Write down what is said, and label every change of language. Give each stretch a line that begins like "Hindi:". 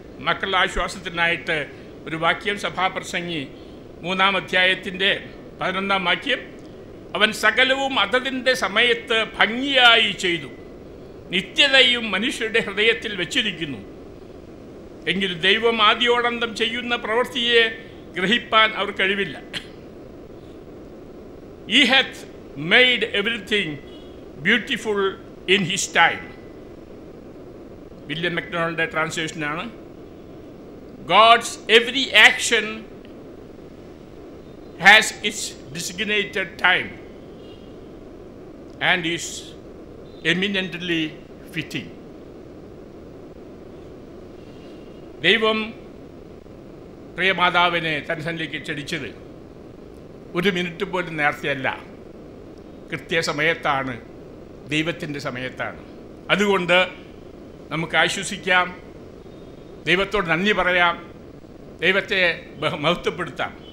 Malayalam: മക്കളുടെ ആശ്വാസത്തിനായിട്ട് ഒരു വാക്യം സഭാപ്രസംഗി 3-ാം അധ്യായത്തിൻ്റെ 11-ാം വാക്യം, അവൻ സകലവും അതതിൻ്റെ സമയത്ത് ഭംഗിയായി ചെയ്തു, നിത്യതയും മനുഷ്യരുടെ ഹൃദയത്തിൽ വെച്ചിരിക്കുന്നു. എങ്കിലും ദൈവം ആദ്യോടന്തം ചെയ്യുന്ന പ്രവൃത്തിയെ ഗ്രഹിപ്പാൻ അവർ കഴിവില്ല.
English: He hath made everything beautiful in his time. William മക്ഡൊണാൾഡിൻ്റെ ട്രാൻസ്ലേഷനാണ്. God's every action has its designated time and is eminently fitting.
Malayalam: ദൈവം പ്രിയമാതാവിനെ തന്നിലേക്ക് ക്ഷണിച്ചത് 1 മിനിറ്റ് പോലും നേരത്തെയല്ല, കൃത്യസമയത്താണ്, ദൈവത്തിൻ്റെ സമയത്താണ്. അതുകൊണ്ട് നമുക്ക് ആശ്വസിക്കാം, ദൈവത്തോട് നന്ദി പറയാം, ദൈവത്തെ മഹത്വപ്പെടുത്താം.